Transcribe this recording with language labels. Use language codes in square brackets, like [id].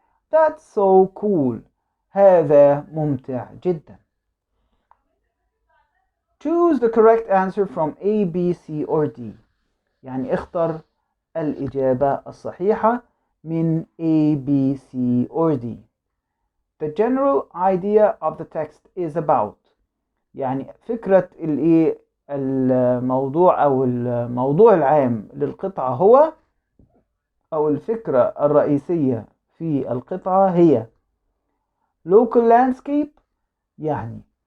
[en] That's so cool، [ar] هذا ممتع جدا. [en] Choose the correct answer from A, B, C or D، [ar] يعني اختر الإجابة الصحيحة من [en] A, B, C or D. The general idea of the text is about، [ar] يعني فكرة الموضوع أو الموضوع العام للقطعة هو، أو الفكرة الرئيسية في القطعة هي [en] local landscape، [ar] يعني